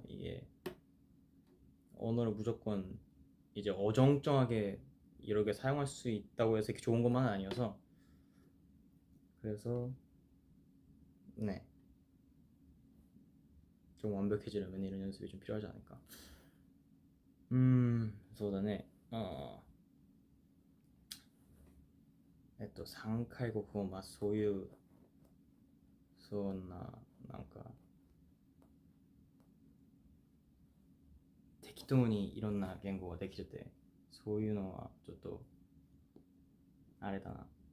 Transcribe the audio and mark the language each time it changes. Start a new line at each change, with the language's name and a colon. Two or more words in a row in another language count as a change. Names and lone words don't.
Korean: 이게 언어를 무조건 이제 어정쩡하게 이렇게 사용할 수 있다고 해서 이렇게 좋은 것만은 아니어서, 그래서 네, 좀 완벽해지려면 이런 연습이 좀 필요하지 않을까.
Japanese: そうだね。3回国語、まあそういうそんななんか適当にいろんな言語ができてて、そういうのはちょっとあれだな。